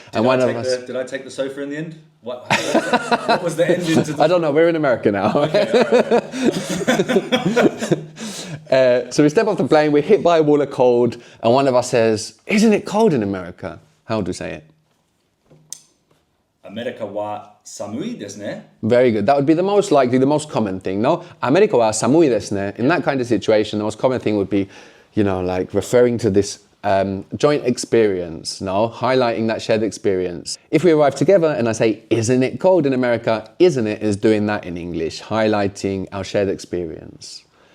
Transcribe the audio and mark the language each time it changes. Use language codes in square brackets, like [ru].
[en] Did I take the sofa in the end? What was the ending to the... I don't know, we're in America now. Okay, all right. So we step off the plane, we're hit by a wall of cold, and one of us says, "Isn't it cold in America?" How would we say it? [ja] アメリカは寒いですね [en] Very good. That would be the most likely, the most common thing, no? [ja] America wa samui desu ne. [en] In that kind of situation, the most common thing would be, like referring to this joint experience, no? Highlighting that shared experience. If we arrive together and I say, "Isn't it cold in America?" Isn't it is doing that in English, highlighting our shared experience.